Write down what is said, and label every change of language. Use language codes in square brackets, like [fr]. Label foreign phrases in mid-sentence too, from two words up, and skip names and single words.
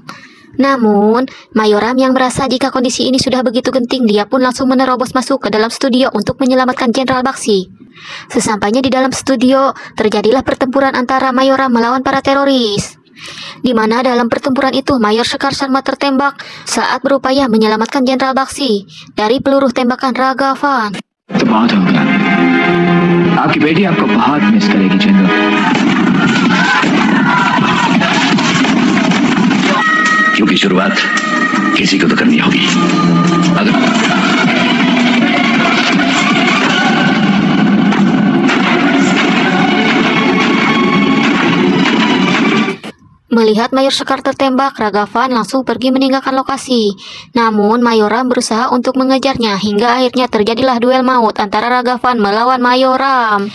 [id] Namun, Mayor Ram yang merasa jika kondisi ini sudah begitu genting, dia pun langsung menerobos masuk ke dalam studio untuk menyelamatkan Jenderal Bakshi. Sesampainya di dalam studio, terjadilah pertempuran antara Mayor Ram melawan para teroris. Di mana dalam pertempuran itu Mayor Shekhar Sharma tertembak saat berupaya menyelamatkan Jenderal Bakshi dari peluru tembakan Raghavan. [hi] आपकी बेटी आपको बहुत मिस करेगी जनरल। क्योंकि शुरुआत किसी को तो करनी होगी। अगर [id] Melihat Mayor Shekhar tertembak, Raghavan langsung pergi meninggalkan lokasi. Namun Mayor Ram berusaha untuk mengejarnya hingga akhirnya terjadilah duel maut antara Raghavan melawan Mayor Ram.